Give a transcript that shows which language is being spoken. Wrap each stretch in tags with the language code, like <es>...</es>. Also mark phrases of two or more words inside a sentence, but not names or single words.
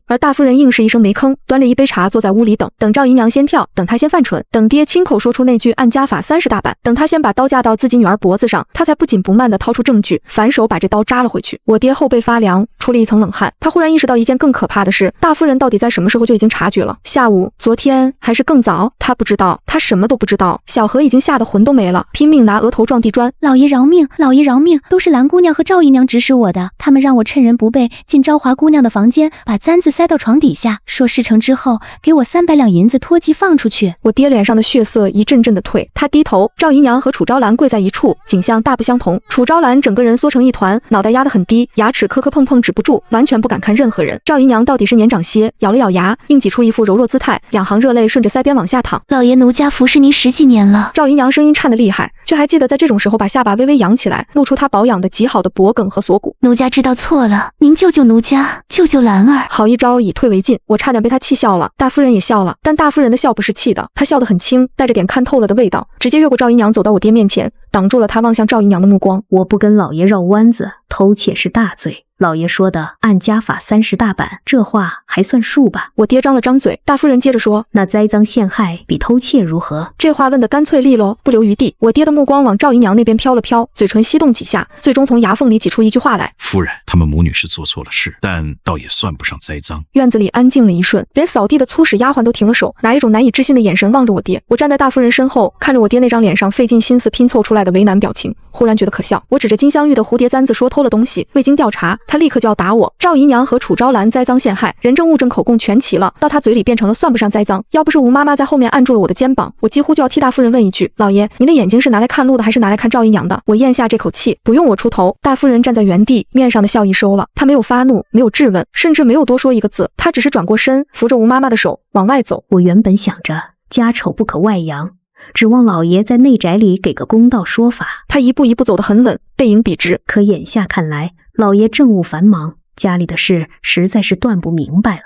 <zh>而大夫人硬是一聲沒吭，端着一杯茶坐在屋裡等趙姨娘先跳，等她先犯蠢，等爹親口說出那句按家法30大板，等他先把刀架到自己女兒脖子上，他才不緊不慢地掏出證據，反手把這刀扎了回去。我爹後背發涼， 出了一層冷汗。他忽然意識到一件更可怕的事，大夫人到底在什么时候就已經察觉了？下午、昨天还是更早？他不知道，他什么都不知道。小何已经嚇得魂都没了，拼命拿額頭撞地磚。老爺饒命，老爺饒命，都是蘭姑娘和趙姨娘指使我的，他們讓我趁人不備進昭華姑娘的房間，把簪子塞到床底下，說事成之後給我300兩銀子托寄放出去。我爹臉上的血色一陣陣的退，他低頭，趙姨娘和楚昭蘭跪在一處，景象大不相同。楚昭蘭整個人縮成一團，腦袋壓得很低，牙齒磕磕碰碰止不住，完全不敢看任何人。趙姨娘到底是年長些，咬了咬牙，硬擠出一副柔弱姿態，2行熱淚順着腮邊往下淌。老爺奴家服侍您10幾年了。趙姨娘聲音顫得厲害，卻還記得在這種時候把下巴微微揚起來，露出她保養的極好的脖梗和鎖骨。奴家知道錯了，您救救奴家，救救蘭兒。好一招以退為進，我差點被她氣笑了。大夫人也笑了，但大夫人的笑不是氣的，她笑得很輕，帶着點看透了的味道，直接越過趙姨娘走到我爹面前，擋住了她望向趙姨娘的目光。我不跟老爺繞彎子，偷竊是大罪。老爺說的按家法30大板，這話還算數吧？我爹張了張嘴，大夫人接着說，那栽赃陷害比偷竊如何？這話問得乾脆利落，不留餘地。我爹的目光往趙姨娘那邊飄了飄，嘴唇翕動幾下，最終從牙縫裡擠出一句話來，夫人，他們母女是做錯了事，但倒也算不上栽赃。院子裡安靜了一瞬，連掃地的粗使丫鬟都停了手，拿一種難以置信的眼神望着我爹。我站在大夫人身後，看着我爹那張臉上費盡心思拼湊出來的為難表情，忽然覺得可笑。我指着金鑲玉的蝴蝶簪子說偷了東西，未經調查，他立刻就要打我。趙姨娘和楚昭蘭栽贓陷害，人證物證口供全齊了，到他嘴裡變成了算不上栽贓。要不是吳媽媽在後面按住了我的肩膀，我幾乎就要替大夫人問一句，老爺，您的眼睛是拿來看路的還是拿來看趙姨娘的？我咽下這口氣，不用我出頭。大夫人站在原地，面上的笑意收了，她沒有發怒，沒有質問，甚至沒有多說一個字，她只是轉過身，扶着吳媽媽的手往外走。我原本想着家醜不可外揚，指望老爺在內宅裡給個公道說法。他一步一步走得很穩，背影筆直。可眼下看來，老爺政務繁忙，家裡的事實在是斷不明白了。</zh>